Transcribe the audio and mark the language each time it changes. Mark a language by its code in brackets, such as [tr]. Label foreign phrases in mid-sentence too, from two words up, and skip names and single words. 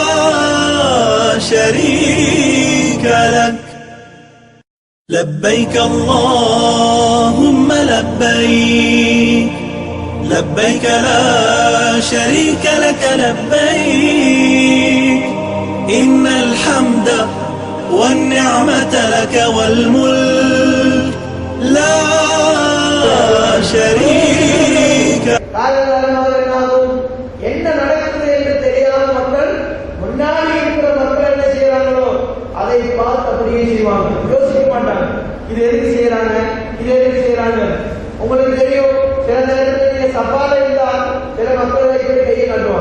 [ar] شريك لك لبيك اللهم لبيك لبيك لا شريك لك لبيك إن الحمد والنعمة لك والملك لا شريك. [ta] என்ன நடக்குது என்று தெரியாத மக்கள் முன்னாடி இருக்கிற மக்கள் என்ன செய்யறாங்களோ அதை பார்த்து அப்படியே செய்வாங்க, யோசிக்க மாட்டாங்க. இது எதுக்கு செய்யறாங்க, இது எதுக்கு செய்யறாங்க. உங்களுக்கு தெரியும், சில நேரத்தில் நீங்க சவால இருந்தால் சில மக்கள் வைத்து கையை காட்டுவாங்க.